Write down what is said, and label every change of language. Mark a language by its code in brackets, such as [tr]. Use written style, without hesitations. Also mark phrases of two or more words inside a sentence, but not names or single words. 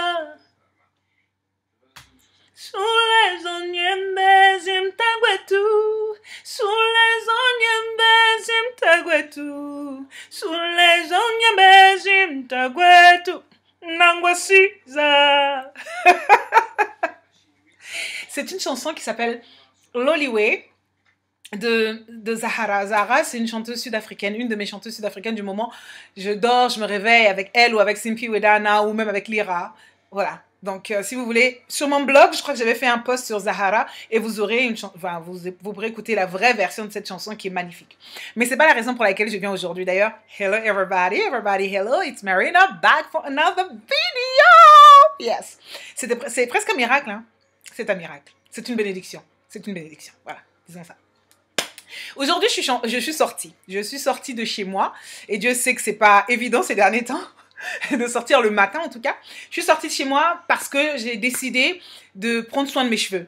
[zu] Sule zonyembe zimtagwetu, sule zonyembe zimtagwetu, sule zonyembe zimtagwetu, nangwasiza. [fr] C'est une chanson qui s'appelle Loliwe de Zahara. Zahara, c'est une chanteuse sud-africaine, une de mes chanteuses sud-africaines du moment. Je dors, je me réveille avec elle ou avec Simply Wedana ou même avec Lyra. Voilà. Donc, si vous voulez, sur mon blog, je crois que j'avais fait un post sur Zahara et vous aurez vous pourrez écouter la vraie version de cette chanson qui est magnifique. Mais c'est pas la raison pour laquelle je viens aujourd'hui. D'ailleurs, [en] hello everybody, hello, it's Marina back for another video. Yes, [fr] c'est presque un miracle, hein. C'est un miracle. C'est une bénédiction. C'est une bénédiction. Voilà, disons ça. Aujourd'hui, je suis sortie. Je suis sortie de chez moi et Dieu sait que c'est pas évident ces derniers temps. De sortir le matin en tout cas. Je suis sortie de chez moi parce que j'ai décidé de prendre soin de mes cheveux.